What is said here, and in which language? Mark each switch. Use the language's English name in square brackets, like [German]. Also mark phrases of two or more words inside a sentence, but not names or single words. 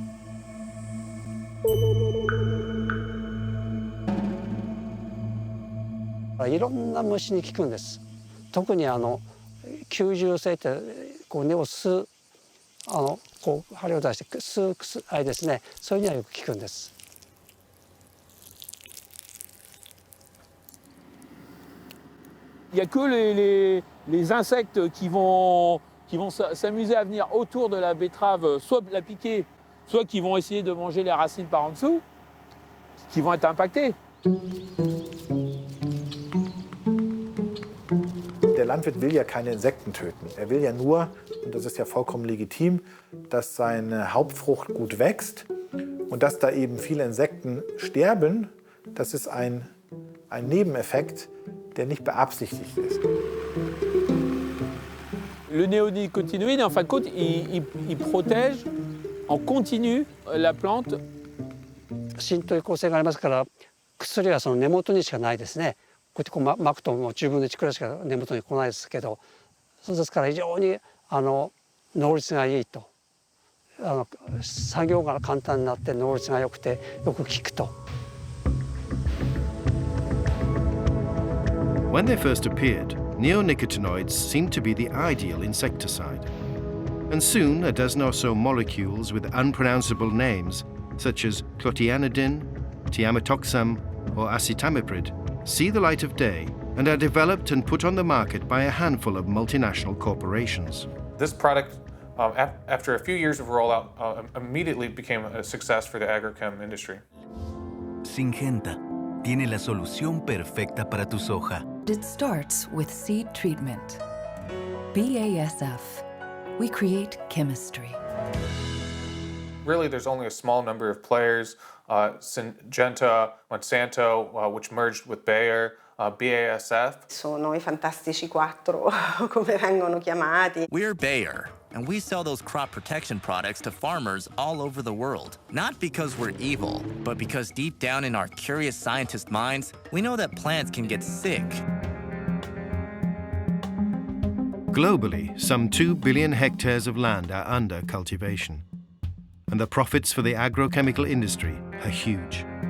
[Japanese] いろんな虫に効くんです。特に吸収性ってこう根を吸うこう針を出して吸うあれですね、それにはよく効くんです。 [French] Il n'y a que les insectes qui vont s'amuser à venir autour de la betterave, soit la piquer, soit qui vont essayer de manger les racines par en dessous, qui vont être impactés. [German] Der Landwirt will ja keine Insekten töten. Er will ja nur, und das ist ja vollkommen legitim, dass seine Hauptfrucht gut wächst und dass da eben viele Insekten sterben. Das ist ein Nebeneffekt, der nicht beabsichtigt ist. [French] Le néonicotinoïde, en fin de compte, il protège en continu la plante. [Japanese] 浸透効性がありますから薬はその根元にしかないですね。こうやってこう巻くともう10分の1くらいしか根元に来ないですけど、そうですから非常に能率がいいと、作業が簡単になって能率が良くてよく効くと。 [English] When they first appeared, neonicotinoids seemed to be the ideal insecticide. And soon a dozen or so molecules with unpronounceable names, such as clotianidin, thiamethoxam, or acetamiprid, see the light of day and are developed and put on the market by a handful of multinational corporations. This product, after a few years of rollout, immediately became a success for the agrochem industry. [Spanish] Syngenta tiene la solución perfecta para tu soja. [English] It starts with seed treatment. BASF. We create chemistry. Really, there's only a small number of players. Syngenta, Monsanto, which merged with Bayer, BASF. [Italian] Sono I fantastici quattro, come vengono chiamati. [English] We're Bayer, and we sell those crop protection products to farmers all over the world. Not because we're evil, but because deep down in our curious scientist minds, we know that plants can get sick. Globally, some 2 billion hectares of land are under cultivation, and the profits for the agrochemical industry are huge.